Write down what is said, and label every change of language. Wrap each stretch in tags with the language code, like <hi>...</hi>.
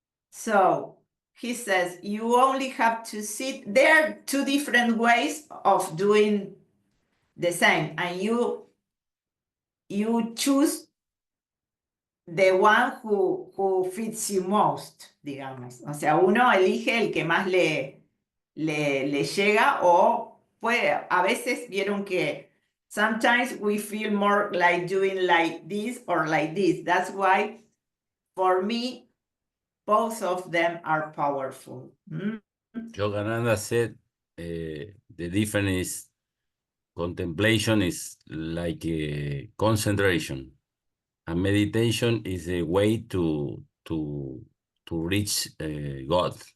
<en>So he says you only have to sit. There are two different ways of doing the same, and you choose the one who fits you most,</en> <es>digamos. O sea, uno elige el que más le llega, o puede, a veces vieron que</es> <en>sometimes we feel more like doing like this</en> <es>or like this.</es> <en>That's why, for me, both of them are powerful. Yogananda said the difference is contemplation is like a concentration, and meditation is a way to reach God.</en>